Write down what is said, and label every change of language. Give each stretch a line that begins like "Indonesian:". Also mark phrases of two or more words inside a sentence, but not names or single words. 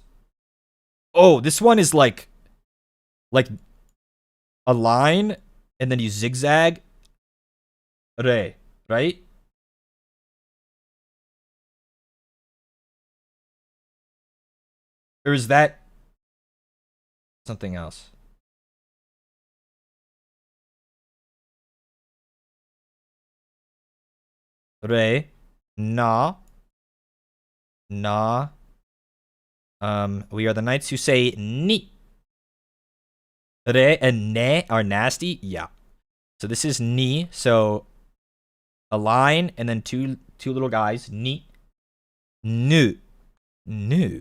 English: Oh, this one is like a line, and then you zigzag. Re, right? Or is that something else? Re, na, na. We are the knights who say ni. Re and ne are nasty. Yeah. So this is ni. So a line and then two little guys. Ni. Nu. Nu.